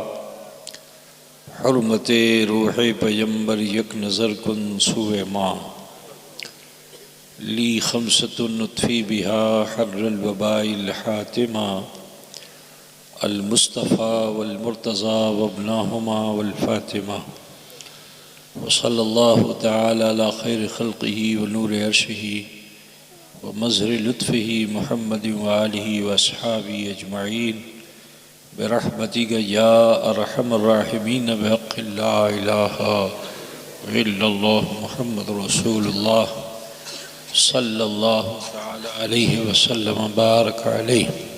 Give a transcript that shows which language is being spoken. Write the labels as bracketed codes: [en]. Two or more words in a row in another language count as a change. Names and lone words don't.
[fa] حرمت روح پیغمبر یک نظر کن سوی ما [ar] لي خمسة أطفي بها حر الوباء الحاطمة المصطفى والمرتضى وابناهما وال فاطمة وصلى الله تعالى على خير خلقه ونور عرشه ومظهر لطفه محمد وآله وأصحابه أجمعين برحمتك يا أرحم الراحمين بحق لا إله إلا الله محمد رسول الله صلى الله تعالى عليه وسلم بارك عليه.